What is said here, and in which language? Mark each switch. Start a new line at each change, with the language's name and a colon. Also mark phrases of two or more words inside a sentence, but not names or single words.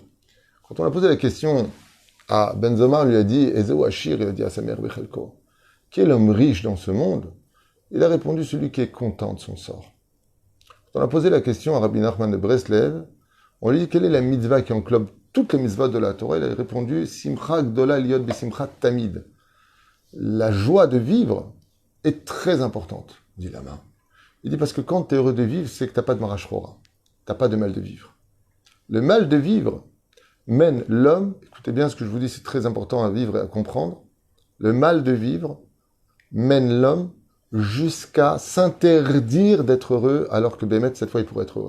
French: Quand on a posé la question à Ben Zomar, lui a dit «
Hebrew: איזהו עשיר
French: » il a dit à sa mère « Bechelko » qui est l'homme riche dans ce monde ? Il a répondu « celui qui est content de son sort ». Quand on a posé la question à Rabbi Nachman de Breslev, on lui dit « quelle est la mitzvah qui englobe toutes les mitzvahs de la Torah ?» Il a répondu «
Hebrew: שמחה גדולה להיות בשמחה תמיד ».
French: La joie de vivre est très importante, dit la main. Il dit parce que quand tu es heureux de vivre, c'est que tu n'as pas de
Hebrew: מרה שחורה.
French: Tu n'as pas de mal de vivre. Le mal de vivre mène l'homme, écoutez bien ce que je vous dis, c'est très important à vivre et à comprendre. Le mal de vivre mène l'homme jusqu'à s'interdire d'être heureux, alors que Béhémet, cette fois, il pourrait être heureux.